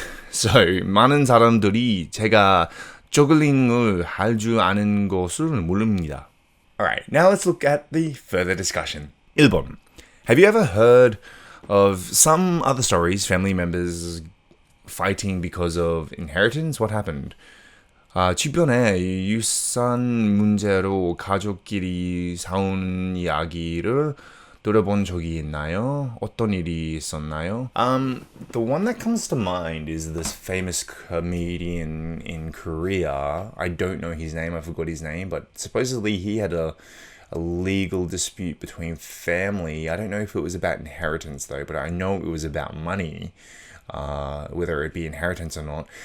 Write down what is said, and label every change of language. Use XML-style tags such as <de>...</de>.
<ko>So, 많은 사람들이 제가 저글링을 할 줄 아는 것을 모릅니다.</ko> <en>Alright, now let's look at the further discussion. 1번. Have you ever heard of some other stories, family members fighting because of inheritance? What happened?</en> <ko>주변에 유산 문제로 가족끼리 싸운 이야기를 들어본 적이 있나요? 어떤 일이 있었나요?</ko> <en>The one that comes to mind is this famous comedian in Korea. I don't know his name, I forgot his name, but supposedly he had a legal dispute between family. I don't know if it was about inheritance though, but I know it was about money, whether it be inheritance or not.</en>